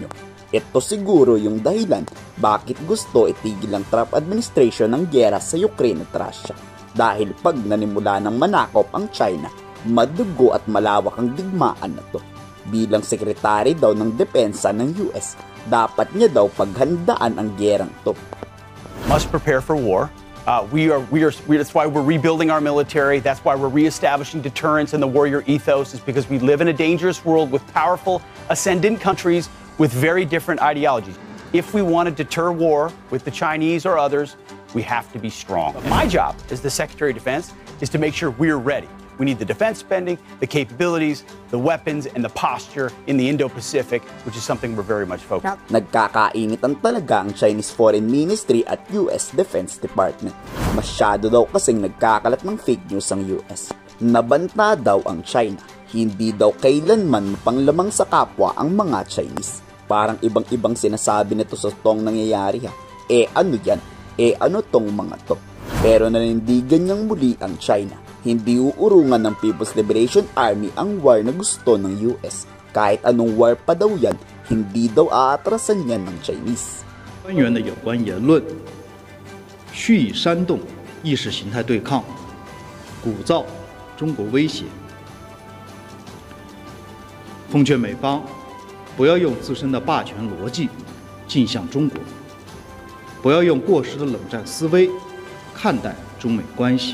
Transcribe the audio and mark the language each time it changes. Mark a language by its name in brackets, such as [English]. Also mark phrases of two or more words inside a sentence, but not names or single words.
[Filipino] Ito siguro yung dahilan bakit gusto itigil ang [English] Trump administration [Filipino] ng gera sa Ukraine at Russia. Dahil pag nanimula ng manakop ang China, madugo at malawak ang digmaan na to. Bilang sekretary daw ng depensa ng US, dapat niya daw paghandaan ang gerang to. [English] Must prepare for war. That's why we're rebuilding our military. That's why we're reestablishing deterrence and the warrior ethos, is because we live in a dangerous world with powerful ascendant countries with very different ideologies. If we want to deter war with the Chinese or others, we have to be strong. But my job as the Secretary of Defense is to make sure we're ready. We need the defense spending, the capabilities, the weapons, and the posture in the Indo-Pacific, which is something we're very much focused on. [Filipino] Nagkakainitan talaga ang Chinese Foreign Ministry at US Defense Department. Masyado daw kasing nagkakalat ng [English] fake news [Filipino] ang US. Nabanta daw ang China. Hindi daw kailanman mapanglamang sa kapwa ang mga Chinese. Parang ibang-ibang sinasabi nito sa toong nangyayari ha. Ano yan? Ano tong mga to? Pero nanindigan niyang muli ang China. Hindi uurungan ng People's Liberation Army ang war na gusto ng US. Kahit anong war pa daw yan, hindi daw aatrasan yan ng Chinese. [Chinese] 官员的有关言论，蓄意煽动意识形态对抗，鼓噪中国威胁。奉劝美方不要用自身的霸权逻辑镜向中国，不要用过时的冷战思维看待中美关系。